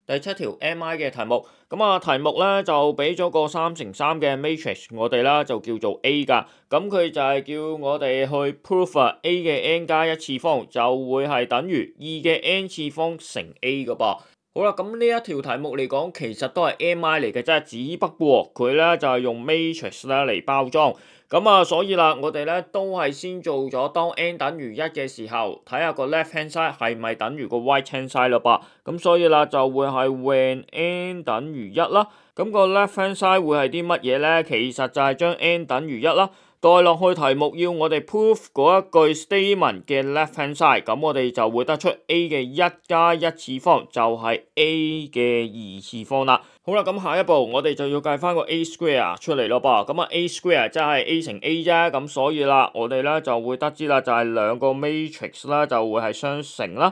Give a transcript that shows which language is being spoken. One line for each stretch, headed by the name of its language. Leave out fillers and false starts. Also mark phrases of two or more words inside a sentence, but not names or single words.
Cantonese: 第七條 MI 嘅題目，咁啊題目咧就俾咗個3×3嘅 matrix，我哋啦就叫做 A 㗎，咁佢就係叫我哋去 prove A 嘅 n 加1次方就會係等於2嘅 n 次方乘 A 㗎噃。好啦，咁呢一條題目嚟講，其實都係 MI 嚟嘅啫，只不過佢咧就係用 matrix 咧嚟包裝。咁啊，所以啦，我哋咧都係先做咗當 n 等於1嘅時候，睇下個
English: left hand side
Cantonese: 係咪等於個
English: right hand side
Cantonese: 啦噃。咁所以啦，就會係 when n 等於1啦。咁個
English: left hand side
Cantonese: 會係啲乜嘢咧？其實就係將 n 等於1啦。代落去題目要我哋 prove 嗰一句 statement 嘅
English: left hand side，
Cantonese: 咁我哋就會得出 a 嘅1加1次方就係 a 嘅2次方啦。好啦，咁下一步我哋就要計翻個 a square 出嚟咯噃。咁啊 a square 即係 a 乘 a 啫，咁所以啦，我哋咧就會得知啦，就係兩個 matrix 啦，就會係相乘啦。